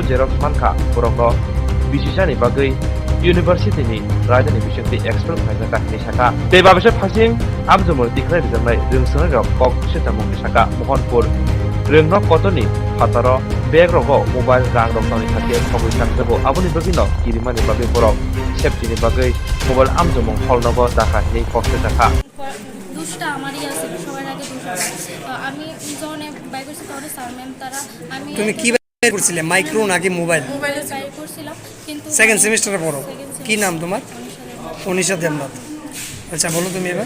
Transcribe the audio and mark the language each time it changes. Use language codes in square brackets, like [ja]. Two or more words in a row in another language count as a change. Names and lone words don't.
[trp] जेरक्स मानखा बरंनो बिसिसानि बागै इउनिभार्सिटिनि राजधानी बिसंति एक्सपर्ट खायजाखा निसाखा बे बाबेसो फासिं आमजमुं दिखनाय रिजोंनाय रिंसनो रिंनो कक सितामुं निसाखा मोहनपुर रिंन कतनि फातार बेग रग मोबाइल रां रक्तानि थाखे खबै थांजोबो आबुनि बगिनो किरिमानि बागै बरक सेफ्टिनि बागै मोबाइल आमजमुं हलनगो दाखा नि कष्ट थाखा [bn] দুষ্টা আমারই আছে সবার আগে দুষ্টা আমি যখন বাই করছি তখন স্যার ম্যাম তারা আমি তুমি কি বাই করছিলে মাইক্রো নাকি মোবাইল মোবাইলে বাই করছিলাম কিন্তু সেকেন্ড সেমিস্টারে পড়ো কি নাম তোমার অনিশা দেবনাথ আচ্ছা বলো তুমি এবার